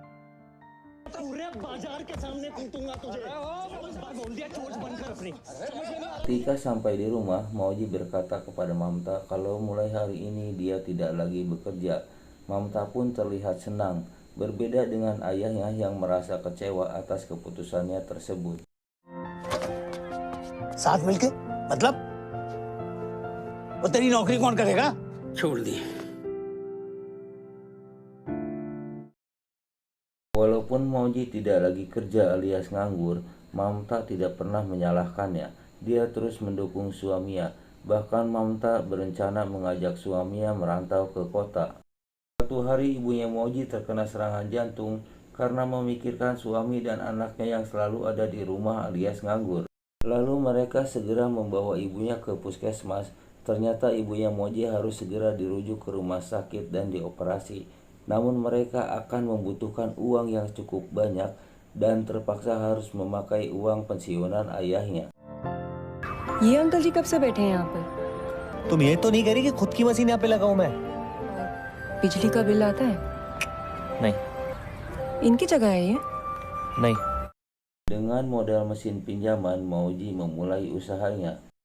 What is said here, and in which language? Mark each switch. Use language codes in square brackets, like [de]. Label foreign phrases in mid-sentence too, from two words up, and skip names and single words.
[id] Ketika sampai di rumah, Mauji berkata kepada Mamta kalau mulai hari ini dia tidak lagi bekerja. Mamta pun terlihat senang, berbeda dengan ayahnya yang merasa kecewa atas keputusannya tersebut. [hi] साथ मिलके मतलब वो तेरी नौकरी कौन करेगा छोड़ दी. [id] Walaupun Mauji tidak lagi kerja alias nganggur, Mamta tidak pernah menyalahkannya. Dia terus mendukung suaminya. Bahkan Mamta berencana mengajak suaminya merantau ke kota. Suatu hari ibunya Mauji terkena serangan jantung karena memikirkan suami dan anaknya yang selalu ada di rumah alias nganggur. Lalu mereka segera membawa ibunya ke puskesmas. Ternyata ibunya Mauji harus segera dirujuk ke rumah sakit dan dioperasi. Namun mereka akan membutuhkan uang yang cukup banyak dan terpaksa harus memakai uang pensiunan ayahnya. [hi] ये अंकल जी कब से बैठे हैं यहाँ पर? तुम ये तो नहीं कह रही कि खुद की मशीन यहाँ पे लगाऊं मैं? बिजली का बिल आता है? नहीं इनकी जगह है ये? नहीं. [id] Dengan modal mesin pinjaman, Mauji memulai usahanya.